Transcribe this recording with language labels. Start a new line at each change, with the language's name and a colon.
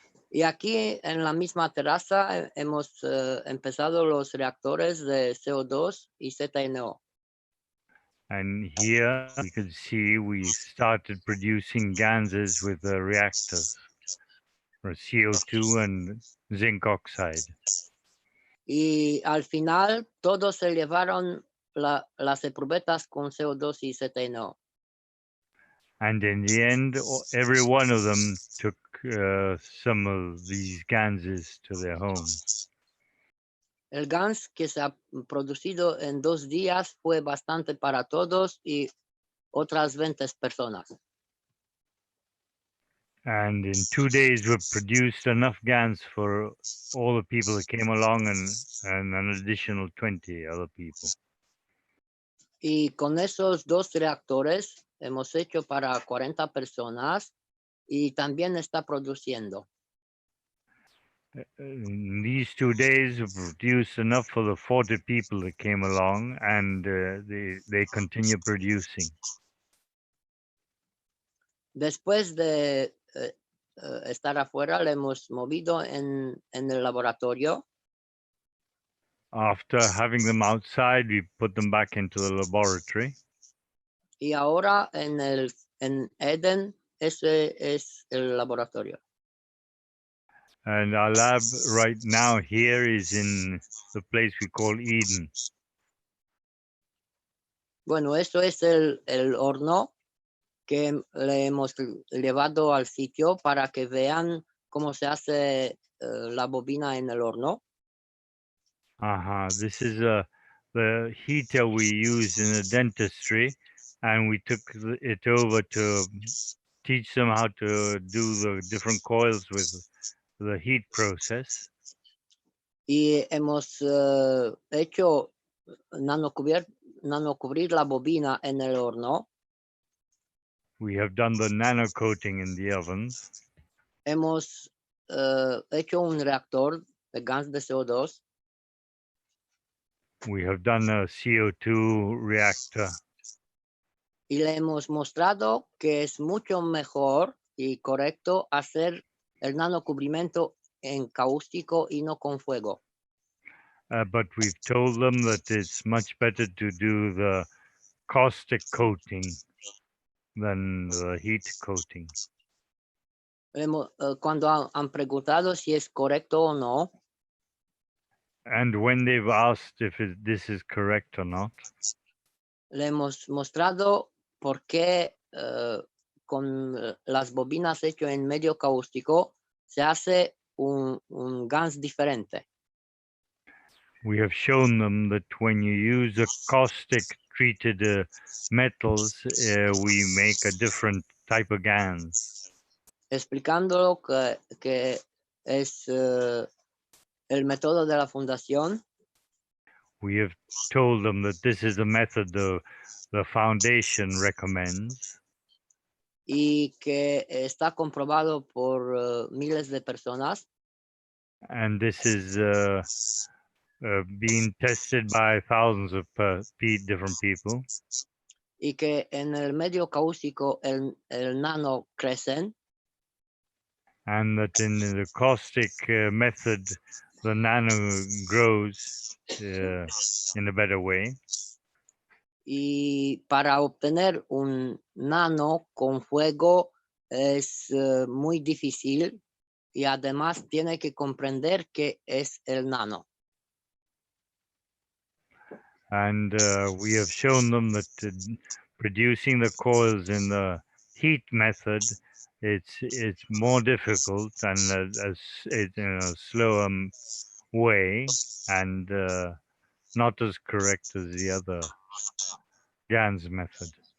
Spanish: Y aquí en la misma terraza hemos empezado los reactores de CO2 y ZNO.
English: And here we could see we started producing Ganses with the reactors for CO2 and zinc oxide.
Spanish: Y al final todos se llevaron las eprubetas con CO2 y ZNO.
English: And in the end, every one of them took some of these Ganses to their homes.
Spanish: El Gans que se ha producido en 2 días fue bastante para todos y otras 20 personas.
English: And in 2 days, we produced enough Gans for all the people that came along and an additional 20 other people.
Spanish: Y con esos 2 reactores hemos hecho para 40 personas y también está produciendo.
English: In these 2 days, we produced enough for the 40 people that came along, and they continue producing.
Spanish: Después de estar afuera, le hemos movido en el laboratorio.
English: After having them outside, we put them back into the laboratory.
Spanish: Y ahora en Eden, ese es el laboratorio.
English: And our lab right now here is in the place we call Eden.
Spanish: Bueno, eso es el horno que le hemos llevado al sitio para que vean cómo se hace la bobina en el horno.
English: This is the heater we use in the dentistry, and we took it over to teach them how to do the different coils with the heat process.
Spanish: Y hemos hecho nanocubrir la bobina en el horno.
English: We have done the nano coating in the ovens.
Spanish: Hemos hecho un reactor de gas de CO2.
English: We have done a CO2 reactor.
Spanish: Y le hemos mostrado que es mucho mejor y correcto hacer el nanocubrimiento en cáustico y no con fuego.
English: But we've told them that it's much better to do the caustic coating than the heat coating.
Spanish: Cuando han preguntado si es correcto o no,
English: And when they've asked if this is correct or not,
Spanish: le hemos mostrado por qué con las bobinas hechas en medio cáustico se hace un gas diferente.
English: we have shown them that when you use a caustic treated metals, we make a different type of GANs.
Spanish: Explicándolo que es el método de la fundación.
English: We have told them that this is the method the foundation recommends.
Spanish: Y que está comprobado por miles de personas.
English: And this is being tested by thousands of different people.
Spanish: Y que en el medio cáustico el nano crecen.
English: And that in the caustic method, the nano grows in a better way.
Spanish: Y para obtener un nano con fuego es muy difícil y además tiene que comprender qué es el nano.
English: And we have shown them that producing the coils in the heat method it's more difficult and in a slower way, and not as correct as the other Gans method.